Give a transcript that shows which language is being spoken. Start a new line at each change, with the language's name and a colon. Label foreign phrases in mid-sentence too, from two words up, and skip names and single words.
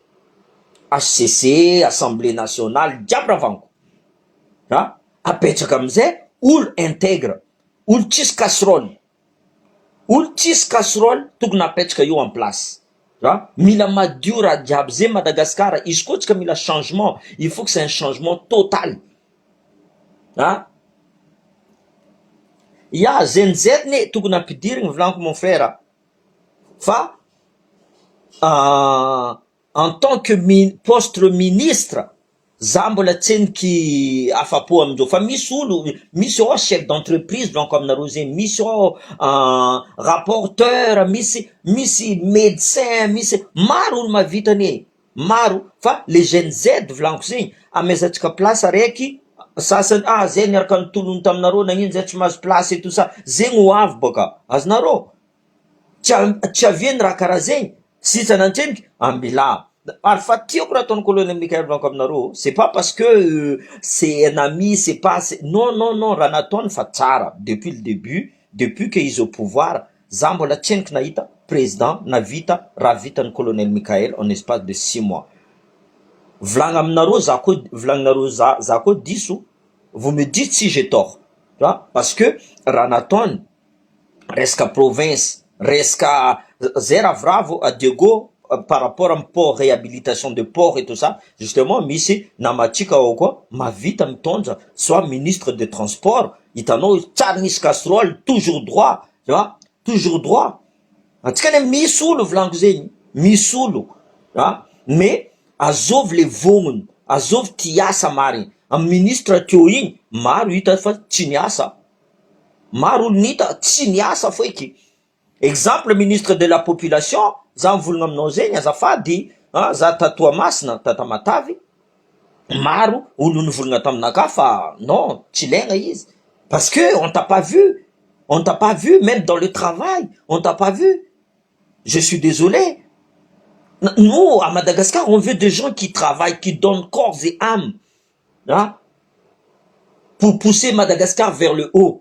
Malagasy: HCC, Assemblée nationale, jiaby ravanko. Apetraka amizay, olo intègre, olo tsisy casserole. Olo tsisy casserole, tokony apetraka eo
French: en place.
Malagasy: Mila madio raha jiaby zay Madagascar, izy koa tsika mila changement,
French: il faut que c'est un changement total.
Malagasy: Ya ZNZ ne tokony ampidirigny volaniko
French: mon frère. Fa en tant que poste ministre,
Malagasy: za mbola tseniky afapo amindreo. Fa misy olo, misy ao
French: chef d'entreprise
Malagasy: volaniko aminareo zegny, misy ao rapporteur, misy médecin, misy maro olo mavitany maro. Fa
French: les jeunes Z
Malagasy: volaniko zegny, amezantsika place araiky, sasany zay niaraka nitolony taminareo nagnino zay tsy mahazo place
French: et tout ça,
Malagasy: zegny ho avy boka azonareo. Tsy aviany raha karaha zegny, sisa nantseniky ambila. Ary fa tiako raha ataon'ny colonel Mikael volaniko aminareo,
French: c'est pas parce que c'est un ami, c'est pas non,
Malagasy: raha nataony fa tsara
French: depuis le début, depuis que izy au pouvoir,
Malagasy: za mbola tseniky nahita président navita raha vitan'ny colonel Mikael
French: en espace de 6 mois.
Malagasy: Volagna aminareo volagninareo za koa diso,
French: vous me dites si j'ai tort, tu vois, parce que
Malagasy: raha nataony resaka province, resaka zay raha vravo
French: à Diego par rapport à port, réhabilitation de port et tout ça, justement
Malagasy: misy namatsika ao koa mavita mitondra
French: soit ministre de transport,
Malagasy: hitanao tsara nisy casserole,
French: toujours droit, tu vois, toujours droit.
Malagasy: Antsika ne misy olo volaniko zegny, misy olo, mais azovy le vognony, azovy tiasa marigny. Am ministre teo igny maro hita fa tsy niasa, maro olo nita tsy niasa foiky.
French: Exemple ministre de la population,
Malagasy: za mivolagna aminao zegny azafady, za tatoa masina tata Matavy, maro olo nivolagna taminaka fa non tsy ilaigna izy,
French: parce que on t'a pas vu, même dans le travail on t'a pas vu. Je suis désolé. Nous, à Madagascar, on veut des gens qui travaillent, qui donnent corps et âme, pour pousser Madagascar vers le haut.